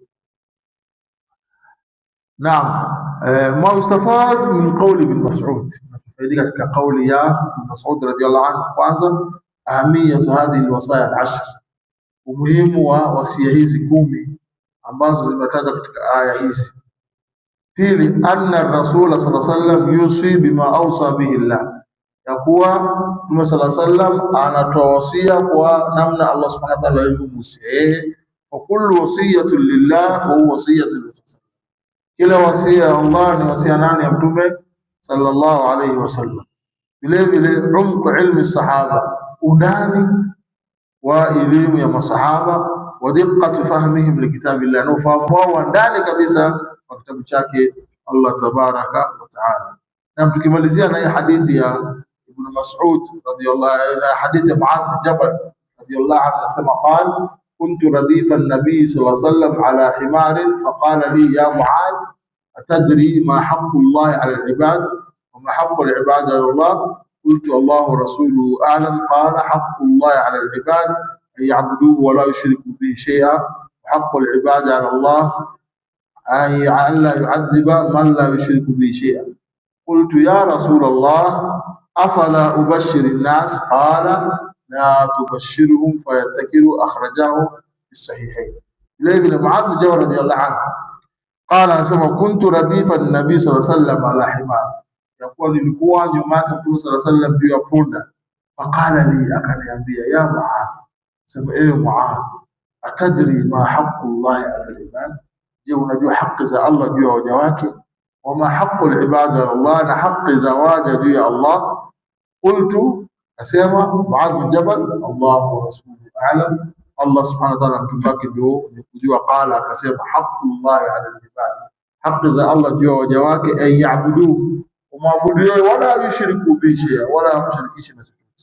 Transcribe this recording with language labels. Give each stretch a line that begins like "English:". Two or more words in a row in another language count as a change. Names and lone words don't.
Swahili: Naam.
Arabic: ما استفيد من قول ابن مسعود,
Swahili: nafaidika katika kauli ya Ibn Mas'ud
Arabic: رضي الله عنه.
Swahili: Kwanza,
Arabic: أهمية هذه الوصايا العشر,
Swahili: umuhimu wa wasia hizi 10 ambazo zimetajwa katika aya hizi. Pili,
Arabic: أن الرسول صلى الله عليه وسلم يوصي بما أوصى به الله,
Swahili: ya kuwa Mtume
Arabic: صلى الله عليه وسلم
Swahili: anatoa wasia kwa namna Allah
Arabic: سبحانه وتعالى
Swahili: alivyomuhusia yeye.
Arabic: وكل وصية لله فهو وصية لله,
Swahili: kila wasia ya Allah ni wasia nani? Ya Mtume
Arabic: صلى الله عليه وسلم.
Swahili: Vile vile
Arabic: عمق علم الصحابة,
Swahili: undani wa elimu ya masahaba,
Arabic: ودقة فهمهم لكتاب الله,
Swahili: na ufahamu wao ndani kabisa wa kitabu chake Allah
Arabic: تبارك وتعالى.
Swahili: Na tukimalizia na hii hadithi ya Ibn Mas'ud
Arabic: رضي الله عنه,
Swahili: hadithi ya Muadh bin Jabal
Arabic: رضي الله عنه, anasema qala كنت رديف النبي صلى الله عليه وسلم على حمار فقال لي يا معاذ أتدري ما حق الله على العباد وما حق العباد على الله؟ قلت الله ورسوله أعلم. قال حق الله على العباد أن يعبدوه ولا يشركوا به شيئا، وحق العباد على الله أن لا يعذب من لا يشرك به شيئا. قلت يا رسول الله أفلا أبشر الناس؟ قال لا تبشرهم فيتكلوا. أخرجه في الصحيحين. لابن معاذ بن جبل رضي الله عنه قال أنسمى كنت رديف النبي صلى الله عليه وسلم على حمار، يقول
Swahili: nilikuwa nyuma yake Mtume
Arabic: صلى الله عليه وسلم
Swahili: juu ya punda.
Arabic: فقال لي,
Swahili: akaniambia
Arabic: يا معاذ,
Swahili: sema ewe Muadh,
Arabic: أتدري ما حق الله على العباد,
Swahili: je unajua haki za Allah juu ya waja wake?
Arabic: وما حق العباد على الله,
Swahili: na haki za waja juu ya Allah. Qultu, asema Muadh bin Jabal,
Arabic: الله ورسوله أعلم,
Swahili: Allah
Arabic: سبحانه وتعالى
Swahili: mtume wake ndio ni kujua. Qala, akasema
Arabic: حق الله على العباد,
Swahili: haki za Allah juu ya waja wake,
Arabic: أي يعبدوه,
Swahili: umwabudu yeye,
Arabic: ولا يشرك به شيئا,
Swahili: wala mshirikishe na chochote.